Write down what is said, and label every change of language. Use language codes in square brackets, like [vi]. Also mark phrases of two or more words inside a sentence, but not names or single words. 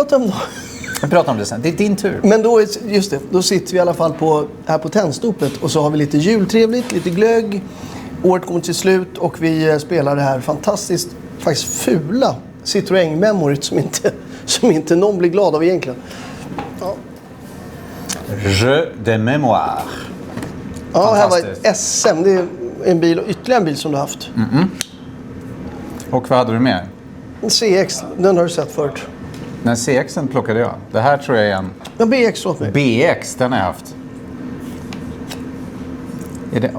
[sv] Vi pratar om det sen. Det är din tur. Men då, just det, då sitter vi i alla fall här på Tennstopet. Och så har vi lite jultrevligt, lite glögg. Året kommer till slut och vi spelar det här fantastiskt, faktiskt fula Citroën-memoryt som inte någon blir glad av egentligen. Ja. [fr] Jeu de mémoire. [sv] Ja, här var ett SM. Det är en bil och ytterligare en bil som du har haft. Och vad hade du med? En CX, den har du sett förut. Den CXen plockade jag. Det här tror jag är en... Ja, BX åt mig. BX, den har jag haft. Är det...